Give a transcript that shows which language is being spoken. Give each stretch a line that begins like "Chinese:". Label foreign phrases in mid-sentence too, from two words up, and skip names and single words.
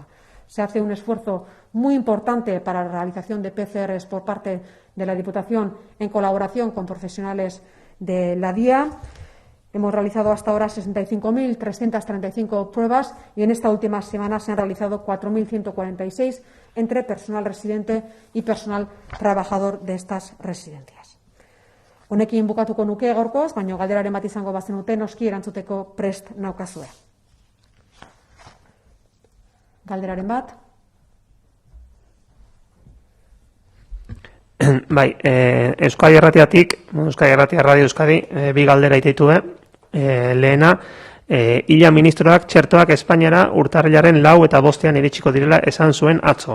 Spanish: Se hace un esfuerzo muy importante para la realización de PCRs por parte de la Diputación en colaboración con profesionales de la DIA. Hemos realizado hasta ahora 65.335 pruebas y en esta última semana se han realizado 4.146 entre personal residente y personal trabajador de estas residencias.
Basque: Honekin bukatuko nuke gaurkoz, baina galderaren bat izango bazenute noski erantzuteko prest naukazue. Galderaren bat. Bai, Euskadi Irratiatik, Euskadi Irratia Radio Euskadi, bi galdera ititu lehena, Illa ministroak txertoak Espainiara urtarrilaren 4 eta 5 iritsiko direla esan zuen atzo.